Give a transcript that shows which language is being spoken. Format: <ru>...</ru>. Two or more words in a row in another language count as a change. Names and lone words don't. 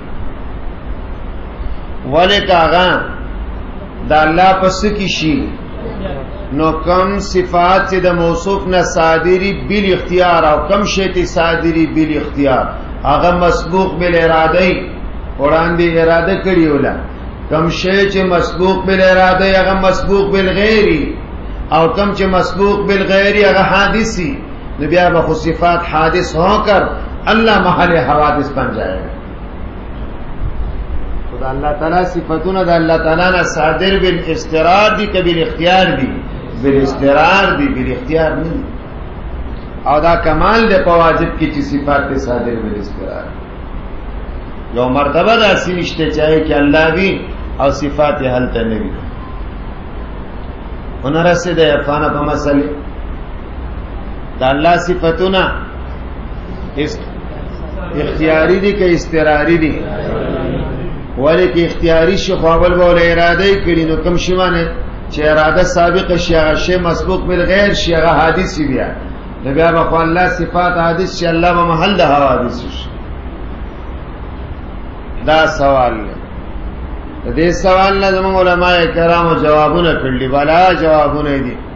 <ps>ولکاغه د الله پس کی شي نو کم صفات چې د موصوف نه صادری بال اختیار او کم شی ته صادری بال اختیار، هغه مسبوق بال اراده وړاندې اراده کړی ولا. کم شی چې مسبوق بال اراده هغه مسبوق بالغیری، او کم چې مسبوق بالغیری هغه حادثی. نو بیا به خو صفات حادث</ps> <ur>ہو کر اللہ محل حوادث بن جائے گا.</ur> <ps>خدا اللہ تعالی صفتونه د الله تعالی نه صادر بالاستقرار دي که بالاختیار دي؟ بالاستقرار دي، بالاختیار نه. او دا کمال د واجب کی چې صفات ته صادر بالاستقرار. یو مرتبه داسې نشته چې الله وی او صفات حل ته نه وي. ونرسه د عرفانه په مسله دا الله صفتونه اختیاری دي که استقراری دي؟ ولی که اختیاری شي خو اول به اراده کړي، نو کوم شی باندې چې اراده سابقه شي هغه شی مسبوق بالغیر شي هغه حادث بیا. نو بیا به الله صفات حادث شي، الله به محل د حوادث شي. دا سوال دی. د دې سوال نه زموږ علماء کرامو جوابونه کړلي، بلا جوابونه دي.</ps>